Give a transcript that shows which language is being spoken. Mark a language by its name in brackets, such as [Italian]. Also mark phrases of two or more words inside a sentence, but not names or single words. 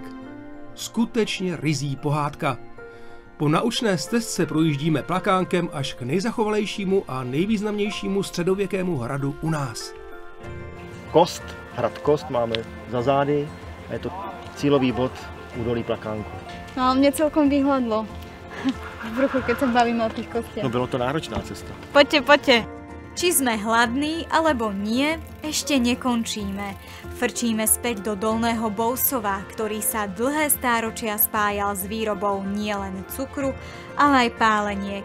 [Czech] Skutečně ryzí pohádka. Po naučné stezce projíždíme Plakánkem až k nejzachovalejšímu a nejvýznamnějšímu středověkému hradu u nás. Kost, hrad Kost máme za zády a je to cílový bod údolí Plakánku. No, [Slovak] mne celkom vyhladlo v bruchu, keď sa bavíme o tých kostiach. [Czech] No bylo to náročná cesta. [Slovak] Poďte. Či sme hladní, alebo nie, ešte nekončíme. Frčíme späť do Dolného Bousova, ktorý sa dlhé stáročia spájal s výrobou nielen cukru, ale aj páleniek.